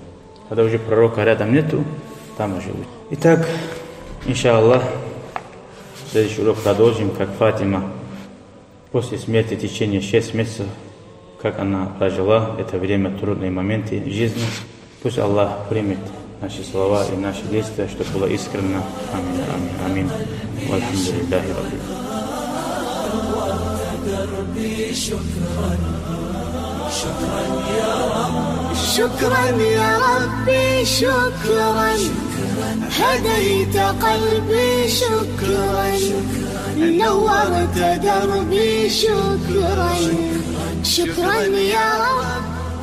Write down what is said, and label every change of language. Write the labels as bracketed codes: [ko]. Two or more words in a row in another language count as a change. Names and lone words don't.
[ru] Когда уже пророка рядом нету, там уже лучше. Итак, иншаллах, следующий урок продолжим, как Фатима после смерти в течение 6 месяцев, как она прожила это время, трудные моменты жизни. Пусть Аллах примет наши слова и наши действия, чтобы было искренно. Амин, амин, амин. [ar] والحمد لله رب. شكرا يا ربي شكرا، هديت قلبي شكرا، نورت دربي شكرا، شكرا يا رب.